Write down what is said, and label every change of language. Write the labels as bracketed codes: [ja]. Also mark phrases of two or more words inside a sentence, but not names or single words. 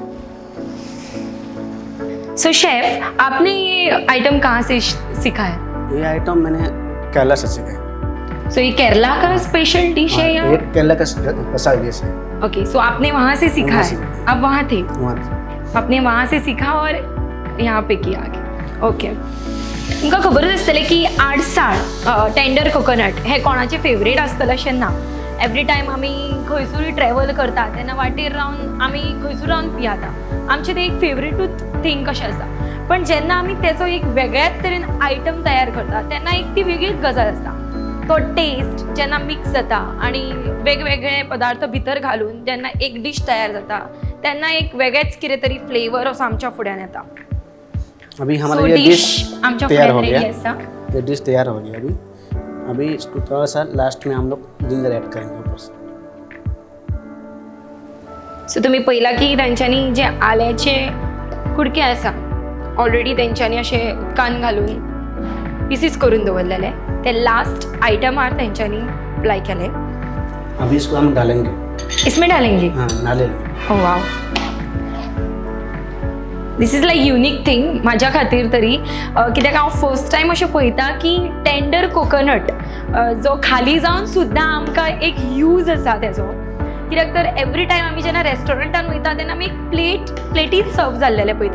[hi] सो शेफ, आपने ये आइटम कहाँ से सीखा है? ये आइटम मैंने केरला से सीखा है. सो ये केरला का स्पेशल डिश है या? ये केरला का स्पेशल डिश है. ओके, सो आपने वहाँ से सीखा वहाँ है? से. आप वहाँ थे? वहाँ आपने वहाँ से सीखा और यहाँ पे किया आगे. ओके. [kok] तुमकां खबरच आसतलें की आडसाळ [en] tender coconut [kok] हे कोणाचें फेवरेट आसतलें अशें ना. [en] every time [kok] आमी खंयसरूय ट्रॅव्हल करता तेन्ना वाटेर रावन आमी खंयसूर रावन पियाता. आमचें तें एक फेवरेटूच थिंग कशें आसा. पण जेन्ना आमी तेचो एक वेगळ्याच तरेन आयटम तयार करता तेन्ना एक ती वेगळीच गजाल आसता. तो टेस्ट जेन्ना मिक्स जाता आणि वेगवेगळे पदार्थ भितर घालून जेन्ना एक डिश तयार जाता तेन्ना एक वेगळेच कितें तरी फ्लेवर असो आमच्या फुड्यान येता. [hi] अभी हमारा So, ये dish डिश [kok] आमच्या [hi] तैयार हो [kok] फुड्यान [hi] गया. [kok] ready आसा. [hi] ये डिश तैयार हो गया. अभी इसको थोड़ा सा लास्ट में हम लोग जिंजर ऐड करेंगे ऊपर से. [kok] सो तुम्ही पहिला की तेंच्यांनी जे आल्याचे कुडके आसा ऑलरेडी तेंच्यांनी अशे उदकान घालून पीसीस करून दवरलेले ते लास्ट आयटमार तेंच्यांनी अप्लाय केले. [hi] अभी इसको हम डालेंगे. इसमें डालेंगे. हाँ नारियल. [en] oh wow, this is like unique thing [kok] म्हाज्या खातीर तरी. कित्याक हांव [en] first time [kok] अशें पळयता की [en] tender coconut [kok] जो खाली जावन सुद्दां आमकां एक यूज आसा तेजो. कित्याक तर [en] every time [kok] आमी जेन्ना रेस्टॉरंटान वयता तेन्ना आमी एक प्लेटीन सर्व जाल्लेले पळयता.